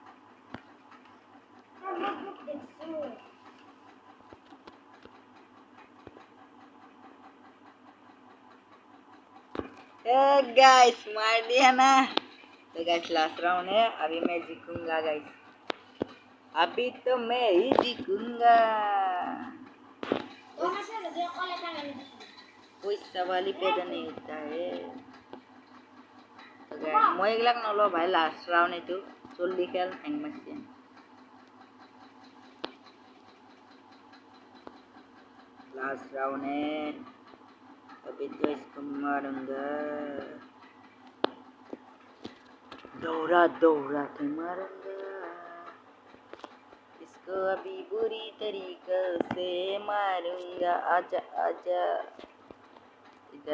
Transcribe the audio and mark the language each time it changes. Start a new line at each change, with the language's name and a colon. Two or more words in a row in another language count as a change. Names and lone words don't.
Hindi: गाइस मार दिया ना। तो गाइस
English: last round
Hindi: है, अभी मैं जीतूंगा गाइस, अभी तो मैं ही जीतूंगा। कोई सवाल ही पैदा नहीं होता है।
Assamese: মই এইবিলাক নলওঁ ভাই
English: last round
Assamese: এইটো জল্দি খেল হেং মাৰছে
English: last round
Hindi: है अभी तो इसको मारूंगा दौड़ा दौड़ा के मारूंगा इसको अभी बुरी तरीके से मारूंगा आजा आजा इधर